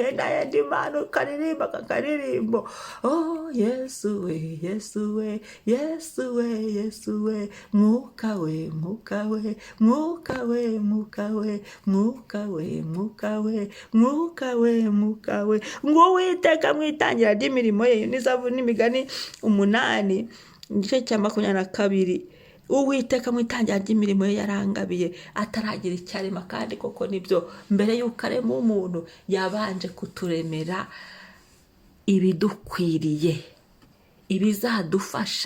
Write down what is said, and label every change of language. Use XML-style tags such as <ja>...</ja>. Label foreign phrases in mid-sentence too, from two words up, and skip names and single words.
<rw>Henda yendi Imana ukaririmba kakaririmbo, oh Yesu we, Yesu we, Yesu we, Yesu we, muka we, muka we, muka we, muka we, muka we, muka we, muka we, muka we. Ngo Uwiteka mu itangira ry'imirimo ye, n'Imigani 8 igice cya 22. Uwiteka mu itangira ry'imirimo ye yarangabiye, ataragira icyo arema. Kandi koko nibyo, mbere y'uko arema umuntu yabanje kuturemera ibidukwiriye, ibizadufasha.</rw>